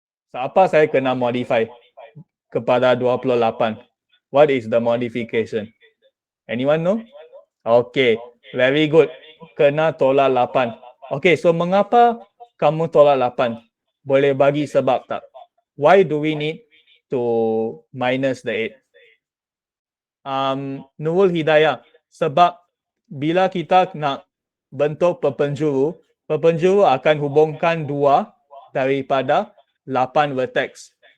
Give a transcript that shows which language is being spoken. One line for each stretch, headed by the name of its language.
Malay: So, apa saya kena modify kepada 28?
English: What is the modification? Anyone know? Okay, very good.
Malay: Kena tolak 8. Okay, so mengapa kamu tolak 8? Boleh bagi sebab tak?
English: Why do we need to minus the 8?
Malay: Nurul Hidayah, sebab bila kita nak bentuk perpenjuru, perpenjuru akan hubungkan 2 daripada 8 vertex.